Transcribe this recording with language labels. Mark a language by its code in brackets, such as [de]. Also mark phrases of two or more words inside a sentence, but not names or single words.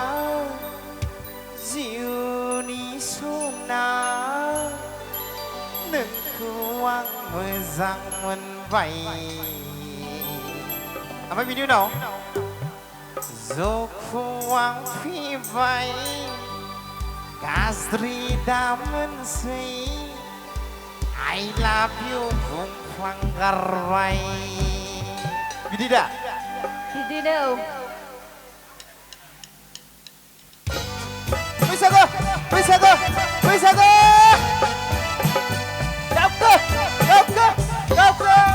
[brx] जिउनि सना नोंखौ आं मोजां मोनबाय ओमफ्राय बिनि उनाव जखौ आं फैबाय गाज्रि दामोनसै [en] I love you [brx] बुंफ्लांगारबाय बिदि दा बिदिनो बैसागो बैसागो बैसागो गावखो गावखो गावखो